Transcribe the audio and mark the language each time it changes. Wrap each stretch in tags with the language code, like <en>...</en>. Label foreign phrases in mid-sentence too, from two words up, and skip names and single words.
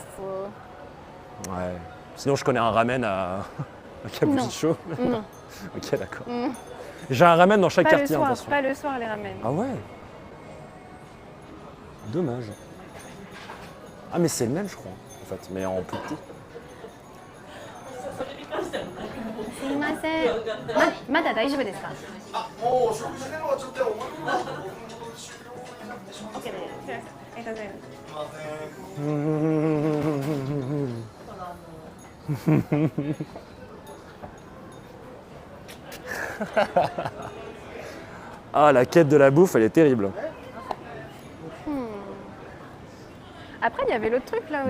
<fr>Ouais. Sinon, je connais un ramen à Kabukicho. Non, Ok, d'accord. J'ai un ramen dans chaque pas le quartier, soir, attention. pas le soir, les ramen. Ah ouais? Dommage. Ah, mais c'est le même, je crois, en fait, mais en plus petit.</fr> <ja>すいません。まだ大丈夫ですか？もう食事でもちょっと OK です。ありがとうございます。</ja> <fr>Ah, la quête de la bouffe, elle est terrible. Après, il y avait l'autre truc là aussi.</fr>